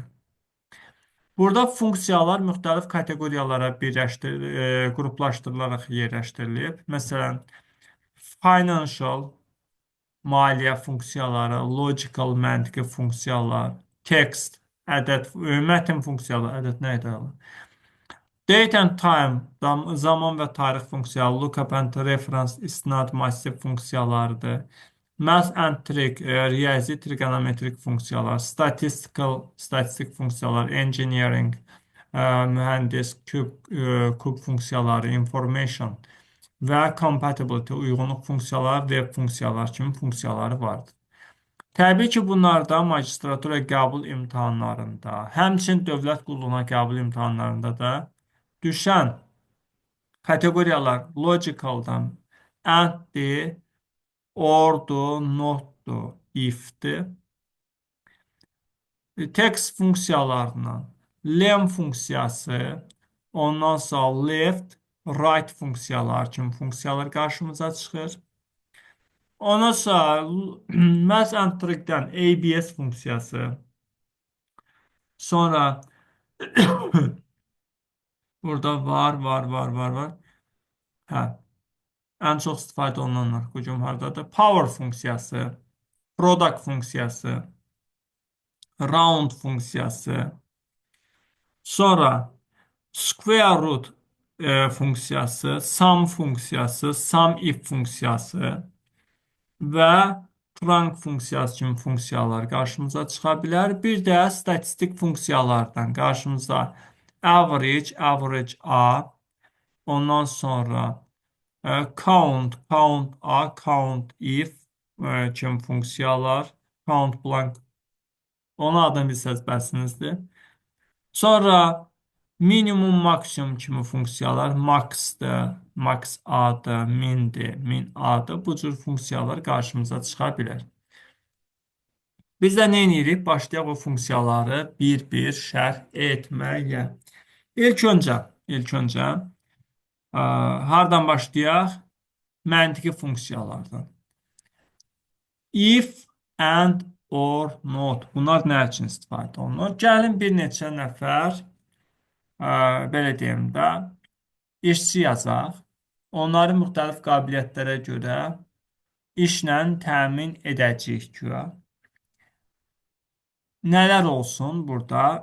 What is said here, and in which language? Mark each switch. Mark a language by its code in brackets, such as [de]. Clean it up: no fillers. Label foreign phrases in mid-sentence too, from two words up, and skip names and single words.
[az] Burada funksiyalar müxtəlif kateqoriyalara qruplaşdırılaraq yerləşdirilib. Məsələn, financial, maliyyə funksiyaları, logical, məntiqi funksiyalar, text, ədəd, mətn funksiyaları, ədəd nə idi? [en] Date and time, [az] zaman və tarix funksiyaları, [en] lookup and reference, [az] istinad, massiv funksiyalarıdır. [en] Math and trick, [az] riyazi, trigonometrik funksiyalar, statistik funksiyalar, engineering, mühəndis, kub funksiyaları, information və compatibility, uyğunluq funksiyaları, web funksiyalar kimi funksiyaları vardır. Təbii ki, bunlarda magistratura qəbul imtahanlarında, həmçinin dövlət qulluğuna qəbul imtahanlarında da düşən kateqoriyalar logicaldan and-dir, or-dur, not-dur, if-dir. Text funksiyalarından len funksiyası, ondan sonra left, right funksiyalar kimi funksiyalar qarşımıza çıxır. Ondan sonra [en] math and trick- [az] dən ABS funksiyası, sonra burada var. Hə, ən çox istifadə olunanlar bu gün hardadır? Power funksiyası, product funksiyası, round funksiyası, sonra [en] square root [az] funksiyası, sum funksiyası, [en] sum if [az] funksiyası və trunc funksiyası kimi funksiyalar qarşımıza çıxa bilər. Bir də statistik funksiyalardan qarşımıza average A, ondan sonra count A, [en] count if [az] kimi funksiyalar, [en] count blank, [az] onun adını bilsəz bəsinizdir. Sonra minimum, maksimum kimi funksiyalar, max'dır, max A-dır, mindir, min A-dır. Bu cür funksiyalar qarşımıza çıxa bilər. Biz də nə edirik? Başlayaq o funksiyaları bir-bir şərh etməyə. İlk öncə hardan başlayaq? Məntiqi funksiyalardan. [en] If, and, or, not. [az] Bunlar nə üçün istifadə olunur? Gəlin bir neçə nəfər, belə deyim də, işçi yazaq. Onları müxtəlif qabiliyyətlərə görə işlə təmin edəcəyik ki, nələr olsun burada?